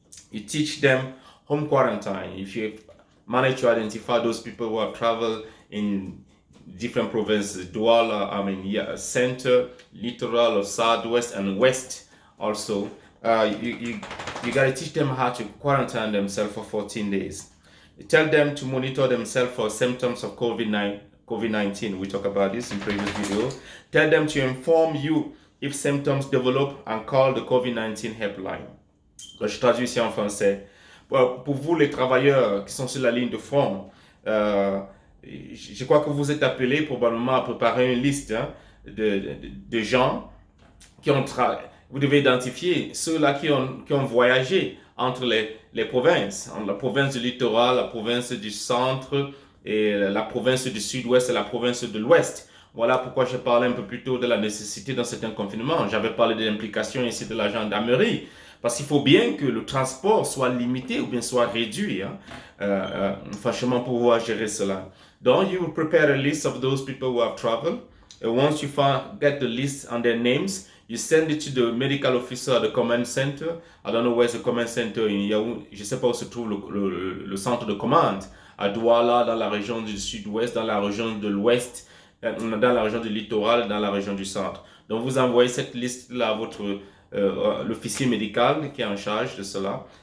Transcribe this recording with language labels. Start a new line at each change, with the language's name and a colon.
English: You teach them home quarantine. If you manage to identify those people who have traveled in different provinces, Douala, center, littoral, or southwest, and west also, you gotta teach them how to quarantine themselves for 14 days. You tell them to monitor themselves for symptoms of COVID-19. We talked about this in previous video. Tell them to inform you if symptoms develop and call the COVID-19 helpline.
French: Donc, je traduis ici en français. Pour vous, les travailleurs qui sont sur la ligne de front, je crois que vous êtes appelés probablement à préparer une liste de gens qui ont vous devez identifier ceux-là qui ont voyagé entre les provinces, entre la province du littoral, la province du centre, et la province du sud-ouest et la province de l'ouest. Voilà pourquoi je parlais un peu plus tôt de la nécessité d'un certain confinement. J'avais parlé de l'implication ici de la gendarmerie, parce qu'il faut bien que le transport soit limité ou bien soit réduit, franchement, pour pouvoir gérer cela. Donc,
English: you will prepare a list of those people who have traveled. And once you get the list and their names, you send it to the medical officer at the command center. I don't know where's the command center in Yaoundé.
French: Je ne sais pas où se trouve le centre de commande. À Douala, dans la région du sud-ouest, dans la région de l'ouest, dans la région du littoral, dans la région du centre. Donc, vous envoyez cette liste-là à votre l'officier médical qui est en charge de cela.